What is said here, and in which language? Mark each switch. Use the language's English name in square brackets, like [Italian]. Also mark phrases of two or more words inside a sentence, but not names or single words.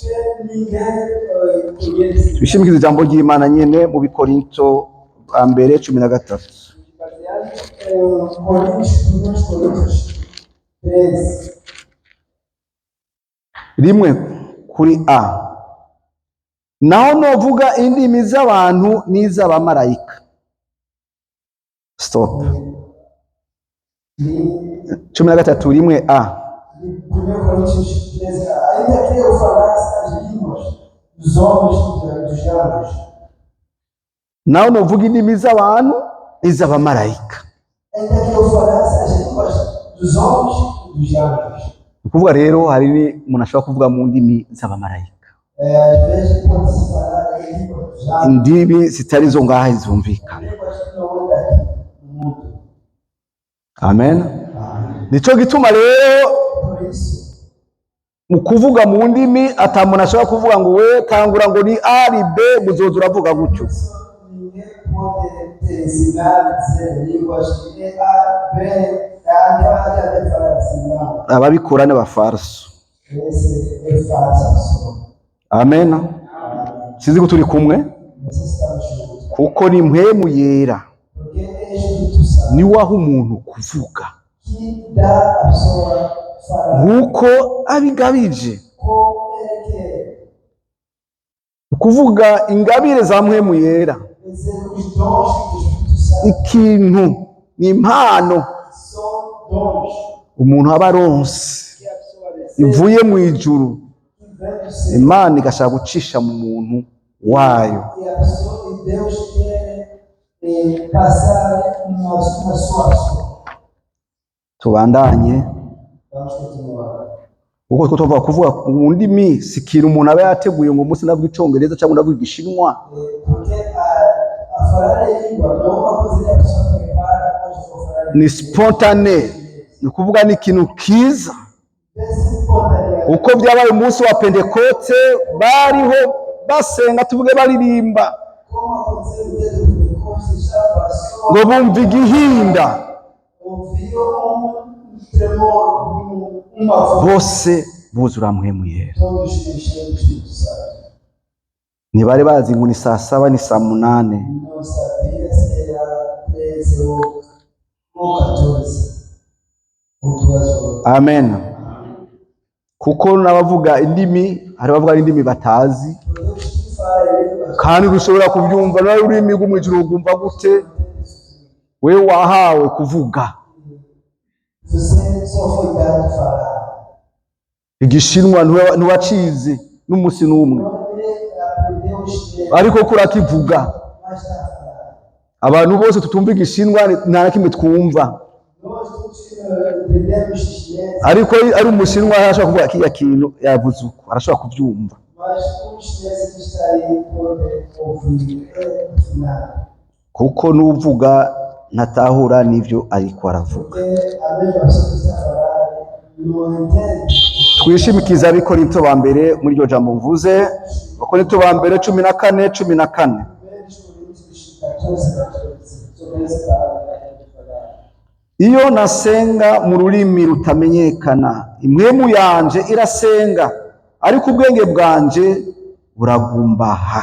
[Rundi] Twishimikize ijambo ry'Imana nyene mu Bikorinto ba mbere 13 rimwe kuri a. Naho novuga indimi z'abantu n'iz'abamarayika. Stop. 13 rimwe a. [Portuguese] Ainda que eu falasse as línguas dos homens e dos anjos. [Rundi] Naho novuga indimi z'abantu n'iz'abamarayika. [Portuguese] Ainda que eu falasse as línguas dos homens e dos anjos. [Rundi] Ukuvuga rero hari umuntu ashobora kuvuga mu ndimi z'abamarayika. [Portuguese] Às vezes pode se falar a língua dos anjos. [Rundi] Indimi zitari zo ngaha zumvikana. [Portuguese] Línguas que não andam aqui no mundo. [Rundi] Amen. Nico gituma rero [Portuguese] Por isso, [Rundi] mu kuvuga mu ndimi ata muntu ashobora kuvuga ngo we tangura ngo ni A ni B muzoza uravuga gutyo. [Portuguese] ninguém pode te ensinar a dizer línguas que é A, B, A, deve falar assim, não. [Rundi] Ababikora ni abafarso. [Portuguese] Esse é falso. [Rundi] Amen. Sizi ko turi kumwe [Portuguese] Nós estamos juntos. [Rundi] kuko ni mpwemu yera [Portuguese] Porque é Espírito Santo [Rundi] ni waho umuntu kuvuga [Portuguese] que dá a pessoa falar [Rundi] nkuko abigabije. [Portuguese] como ele quer. [Rundi] Kuvuga ingabire za mpwemu yera [Portuguese] Quer dizer, os dons do Espírito Santo [Rundi] ikintu ni impano [Portuguese] são dons [Rundi] umuntu aba aronse [Portuguese] que a pessoa recebe, [Rundi] ivuye mu ijuru, [Portuguese] que vem do céu. [Rundi] Imana igashaka gucisha mu muntu wayo. [Portuguese] E a pessoa, e Deus quer passar uma sua ação. [Rundi] Tubandanye [Portuguese] Vamos continuar. [Rundi] uko tuvuga kuvuga mu ndimi si ikintu umuntu aba yateguye ngo umunsi navuga icongereza cyangwa navuga igishinwa. [Portuguese] Porque a falar a língua não é uma coisa que a pessoa prepara quando for falar. [Rundi] Ni spontane, ni kuvuga ni ikintu kiza. Uko byabaye umunsi wa Pentekote bariho basenga tuvuge baririmba [Portuguese] Como aconteceu no dia do Pentecostes, já passou. [Rundi] ngo bumva igihinda [Portuguese] Ouviram tremor, uma voz. [Rundi] bose buzura mpwemu yera. [Portuguese] Todos encheram do Espírito Santo. [Rundi] Ntibari bazi ngo ni saa 7 ni saa 8. [Portuguese] Não sabia se era 13 ou 14 ou 2 horas. Amen. [Rundi] Kuko n'abavuga indimi hari abavuga indimi batazi [Portuguese] Deus que fala línguas. [Rundi] kandi rushobora kubyumva nawe ururimi rwo mu ijuru ugumva gute we wahawe kuvuga [Portuguese] Você só foi dado falar. [Rundi] igishinwa ntiwacize n'umunsi n'umwe [Portuguese] Ele aprendeu a escrever, [Rundi] ariko kurakivuga. [Portuguese] mas está a falar. [Rundi] Abantu bose tutumva igishinwa nta na kimwe twumva, [Portuguese] Nós todos entendemos chinês, [Rundi] ariko ari umushinwa arashobora kuvuga kiriya kintu yavuze uko arashobora kubyumva. [Portuguese] mas um chinês que está aí pode ouvir no final. [Rundi] Kuko n'uvuga ntatahura n'ivyo ariko aravuga. [Portuguese] Porque a mesma pessoa que está a falar não entende. [Rundi] Twishimikiza Abikorinto ba mbere muri iryo jambo mvuze, Abakorinto ba mbere 14:14. [Portuguese] Primeiros Coríntios [Rundi] iyo nasenga mu rurimi rutamenyekana, impwemu yanje irasenga, ariko ubwenge bwanje buragumbaha.